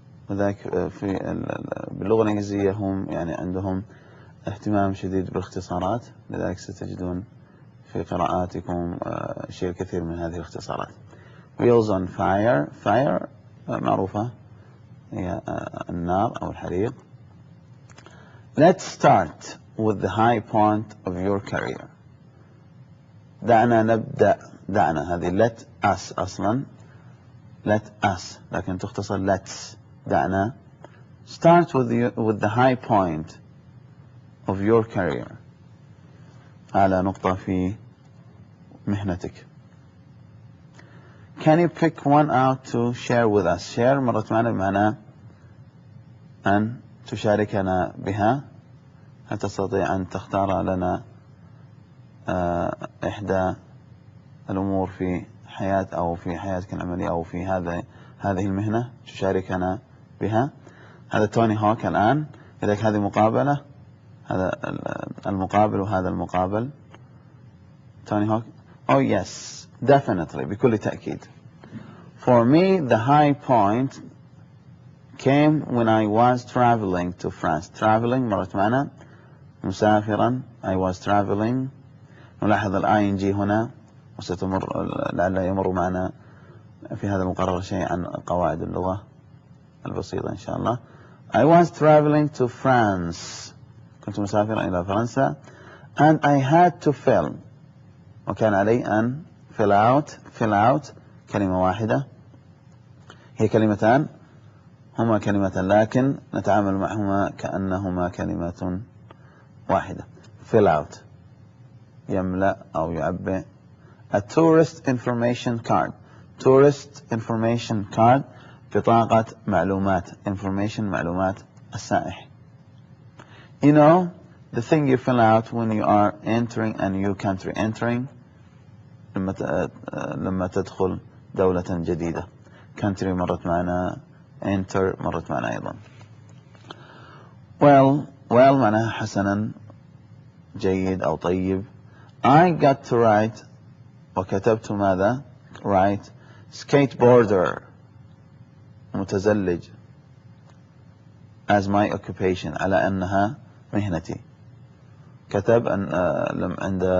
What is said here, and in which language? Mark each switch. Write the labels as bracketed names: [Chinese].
[Arabic] وذلك باللغة الإنجليزية هم يعني عندهم اهتمام شديد بالاختصارات، لذلك ستجدون في قراءاتكم شيء الكثير من هذه الاختصارات. [English] Wheels on Fire. [Arabic] Fire معروفة هي النار أو الحريق. [English] Let's start with the high point of your career. [Arabic] دعنا نبدأ. دعنا هذه let us أصلا let us، لكن تختصر let's. دعنا. [English] Start with the high point of your career. [Arabic] أعلى نقطة في مهنتك. [English] Can you pick one out to share with us? [Arabic] share مرت معنا بمعنى أن تشاركنا بها. هل تستطيع أن تختار لنا إحدى الأمور في حياة أو في حياتك العملية أو في هذه المهنة تشاركنا بها؟ هذا توني هوك الآن. لذلك هذه مقابلة، هذا المقابل وهذا المقابل. توني هوك. [English] Oh yes, definitely، [Arabic] بكل تأكيد. [English] For me, the high point came when I was traveling to France. [Arabic] Traveling مرت معنا مسافرا. [English] I was traveling. [Arabic] نلاحظ ing هنا، وستمر لعل يمر معنا في هذا المقرر شيء عن قواعد اللغة البسيطة إن شاء الله. [English] I was traveling to France. [Arabic] كنت مسافرا إلى فرنسا. [English] And I had to film. [Arabic] وكان علي أن fill out كلمة واحدة. هي كلمتان، هما كلمتان لكن نتعامل معهما كأنهما كلمة واحدة. fill out يملأ أو يعبئ. [English] A tourist information card. tourist information card [Arabic] بطاقة معلومات. information معلومات السائح. [English] You know, the thing you fill out when you are entering a new country. [Arabic] entering لما تدخل دولة جديدة. country مرت معنا. enter مرت معنا أيضا. well معناها حسنا، جيد أو طيب. [English] I got to write، [Arabic] وكتبت ماذا؟ [English] write skateboarder متزلج as my occupation، [Arabic] على أنها مهنتي. كتب أن